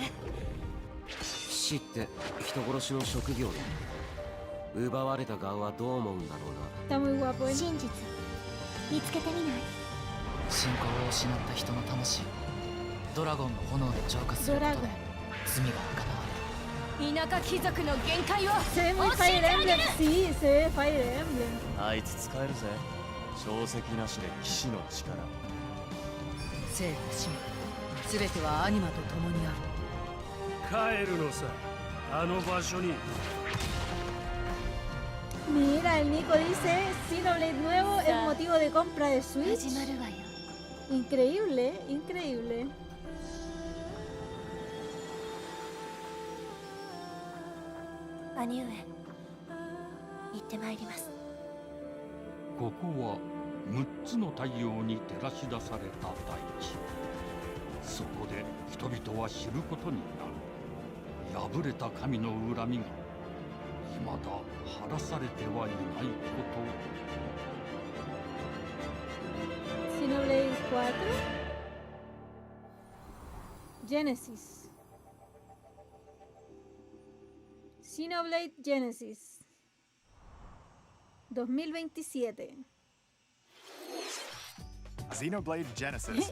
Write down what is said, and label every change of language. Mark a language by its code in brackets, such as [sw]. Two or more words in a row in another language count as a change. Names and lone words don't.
[ja] 死って人殺しの職業で奪われた側はどう思うんだろうな。真実見つけてみない？信仰を失った人の魂をドラゴンの炎で浄化することで罪が行われる。田舎貴族の限界を [es] Se ve muy Fire Emblem, sí, se ve Fire Emblem. [ja] あいつ使えるぜ。小石なしで騎士の力。生と死すべてはアニマと共にある。帰るのさ、あの場所に。 [es] Mira, el Nico dice Xenoblade nuevo es motivo de compra de Switch. Increíble, increíble. [ja] Aniue, 行ってまいります。ここは6つの太陽に照らし出された大地。そこで人々は知ることになる。破れた神の恨みが未だ晴らされてはいないこと。 Xenoblade 4 Genesis. Xenoblade Genesis 2027. Xenoblade Genesis